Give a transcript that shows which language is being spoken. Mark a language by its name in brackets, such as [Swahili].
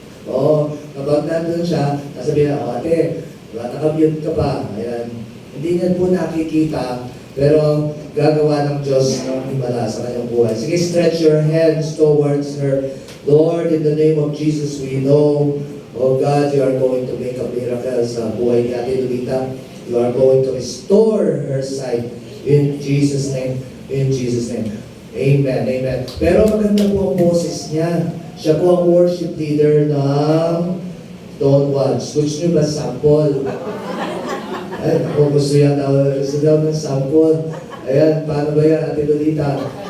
[Filipino] Oo, kapag nandun siya, nasabihin na, ate, naka-mute ka pa. Ayan. Hindi niya po nakikita, pero gagawa ng Diyos ng himala sa kanyang buhay. [English] Sige, stretch your hands towards her. Lord, in the name of Jesus, we know, oh God, you are going to make a miracle [Filipino] sa buhay ni Ate Lolita. [English] You are going to restore her sight in Jesus' name. In Jesus' name. Amen. Amen. [Filipino] Pero maganda po ang boses niya. Siya po ang worship leader ng Dawn Watch. Gusto niyo ba sample? Ay, ako gusto daw ng sample. Ayan, paano ba yan, Ate Lolita?